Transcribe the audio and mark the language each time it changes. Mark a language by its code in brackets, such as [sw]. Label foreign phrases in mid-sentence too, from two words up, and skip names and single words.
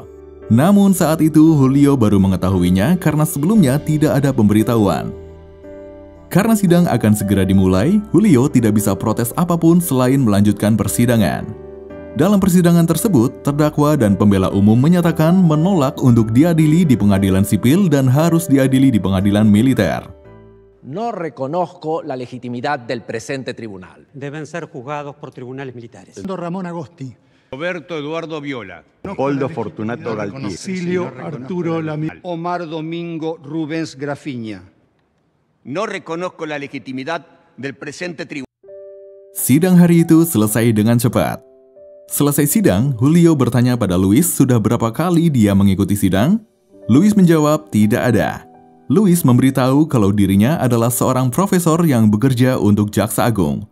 [id] Namun saat itu Julio baru mengetahuinya karena sebelumnya tidak ada pemberitahuan. Karena sidang akan segera dimulai, Julio tidak bisa protes apapun selain melanjutkan persidangan. Dalam persidangan tersebut, terdakwa dan pembela umum menyatakan menolak untuk diadili di pengadilan sipil dan harus diadili di pengadilan militer. [es] No reconozco la legitimidad del presente tribunal. Deben ser juzgados por tribunales militares. Ramón Agosti. Roberto Eduardo Viola. Poldo Fortunato Galtier. Silio Arturo Lami. Omar Domingo Rubens Grafiña. No reconozco la legitimidad del presente tribunal. [id] Sidang hari itu selesai dengan cepat. Selesai sidang, Julio bertanya pada Luis sudah berapa kali dia mengikuti sidang. Luis menjawab tidak ada. Luis memberitahu kalau dirinya adalah seorang profesor yang bekerja untuk Jaksa Agung.